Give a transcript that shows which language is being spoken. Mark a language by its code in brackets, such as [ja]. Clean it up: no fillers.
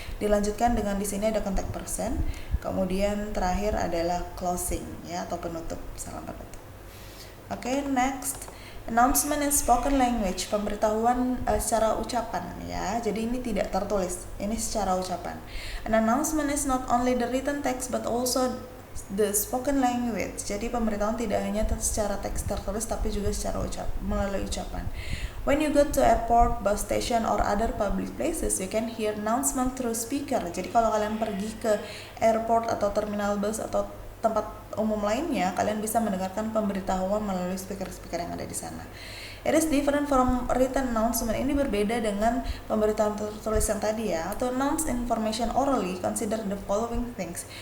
[id] Dilanjutkan dengan di sini ada contact person. Kemudian terakhir adalah closing ya atau penutup. Salam penutup. Oke, next. [en] Announcement in spoken language, pemberitahuan secara ucapan ya. [id] Jadi ini tidak tertulis, ini secara ucapan. [en] An announcement is not only the written text but also the spoken language. [id] Jadi pemberitahuan tidak hanya secara teks tertulis tapi juga secara melalui ucapan. [en] When you go to airport, bus station or other public places, you can hear announcement through speaker. [id] Jadi kalau kalian pergi ke airport atau terminal bus atau tempat umum lainnya, kalian bisa mendengarkan pemberitahuan melalui speaker-speaker yang ada di sana. [en] It is different from written announcement. [id] Ini berbeda dengan pemberitahuan tertulis yang tadi ya. [en] To announce information orally, consider the following things.